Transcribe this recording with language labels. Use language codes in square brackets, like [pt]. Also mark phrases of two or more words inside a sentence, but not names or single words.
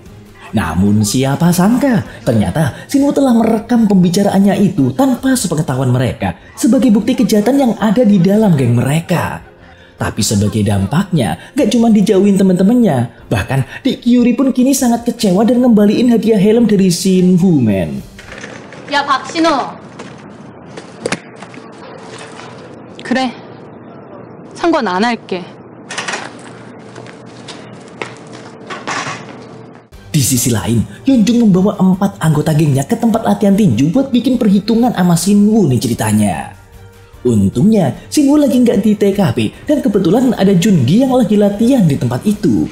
[id] Namun siapa sangka, ternyata Shinwoo telah merekam pembicaraannya itu tanpa sepengetahuan mereka sebagai bukti kejahatan yang ada di dalam geng mereka. Tapi sebagai dampaknya, gak cuma dijauhin teman-temannya, bahkan Dek Kyuri pun kini sangat kecewa dan ngembaliin hadiah helm dari Shinwoo, men. [ko] 야, 박신호. 그래. 상관 안 할게. [id] Di sisi lain, Yeonjung membawa 4 anggota gengnya ke tempat latihan tinju buat bikin perhitungan sama Shinwoo nih ceritanya. Untungnya, Shinwoo lagi nggak di TKP dan kebetulan ada Jungi yang lagi latihan di tempat itu.